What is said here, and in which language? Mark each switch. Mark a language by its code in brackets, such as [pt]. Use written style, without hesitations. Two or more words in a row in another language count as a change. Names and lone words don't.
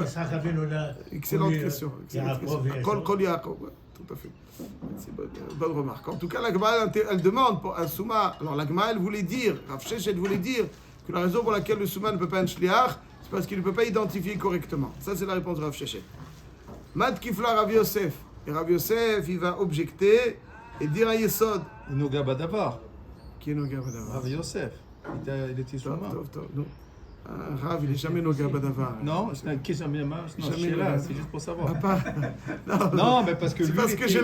[fr] Excellente question. Excellente question. [he] קול יעקב. [fr] Ouais, tout à fait. C'est une bonne remarque. En tout cas, la Gemara elle demande pour un Souma. Alors la Gemara elle voulait dire, Rav Sheshet voulait dire que la raison pour laquelle le Souma ne peut pas être Shliach, c'est parce qu'il ne peut pas identifier correctement. Ça c'est la réponse de Rav Sheshet. [arc] מתקיף לה [fr] Rav Yosef. Et Rav Yosef il va objecter et dire à Yesod. [he] נוגע בדבר, [fr] Qui est [he] נוגע בדבר? [fr] Rav Yosef. Il était sur moi. Non. Un Rav, il n'est jamais [he] נוגע בדבר. [fr] Non, qui jamais marche. Non, Jamais je suis là, le- c'est juste pour savoir. Non, Non, mais parce que c'est lui, parce il que était-